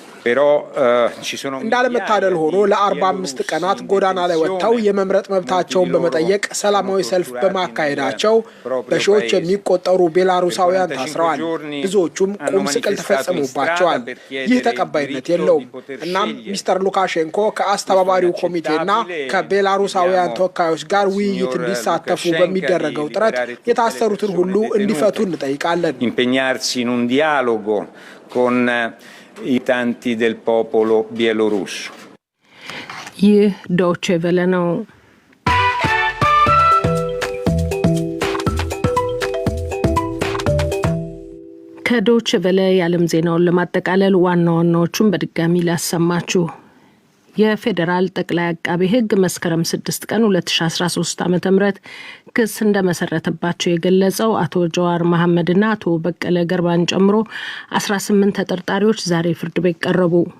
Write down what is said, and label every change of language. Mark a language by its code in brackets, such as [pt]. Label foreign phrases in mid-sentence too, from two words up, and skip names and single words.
[am] እንዳለመታደል ሆኖ ለ45 ቀናት ጎዳና ላይ ወጥተው የመምረጥ መብታቸውን በመጠየቅ ሰላማዊ ሰልፍ በማካሄዳቸው በሺዎች የሚቆጠሩ ቤላሩሳውያን ታስረዋል። ብዙዎቹም ቁም ስቅል ተፈጽሞባቸዋል። ይህ ተቀባይነት የለውም። እናም ሚስተር ሉካሼንኮ ከአስተባባሪው ኮሚቴና ከቤላሩሳውያን ተወካዮች ጋር ውይይት እንዲሳተፉ በሚደረገው ጥረት የታሰሩትን ሁሉ እንዲፈቱ እንጠይቃለን። [it] impegnarsi in un dialogo con i tanti del popolo bielorusso. [am] ይህ ዶይቼ ቬለ ነው። ከዶይቼ ቬለ የዓለም ዜናውን ለማጠቃለል ዋና ዋናዎቹን በድጋሚ ላሰማችሁ። የፌዴራል ጠቅላይ አቃቤ ሕግ መስከረም 6 ቀን 2013 ዓ.ም ክስ እንደመሰረተባቸው የገለጸው አቶ ጀዋር መሐመድና አቶ በቀለ ገርባን ጨምሮ 18 ተጠርጣሪዎች ዛሬ ፍርድ ቤት ቀረቡ።